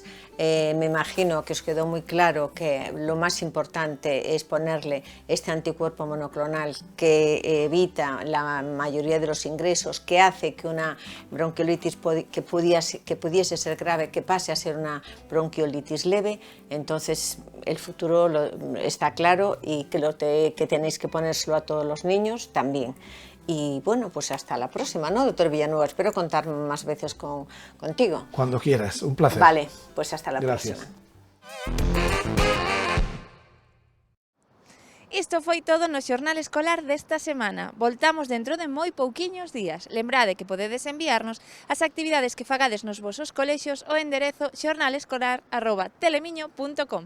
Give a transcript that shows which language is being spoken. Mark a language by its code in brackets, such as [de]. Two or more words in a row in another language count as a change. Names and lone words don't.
[es] Me imagino que os quedó muy claro que lo más importante es ponerle este anticuerpo monoclonal que evita la mayoría de los ingresos, que hace que una bronquiolitis que pudiese ser grave, que pase a ser una bronquiolitis leve. Entonces el futuro está claro, y que tenéis que ponérselo a todos los niños también. Y bueno, pues hasta la próxima, ¿no, doctor Villanueva? Espero contar más veces contigo. Cuando quieras, un placer. Vale, pues hasta la próxima. [gl] Isto foi todo no xornal escolar desta semana. Voltamos dentro de moi pouquiños días. Lembrade que podedes enviarnos as actividades que fagades nos vosos colexios ao enderezo xornalescolar@telemiño.com.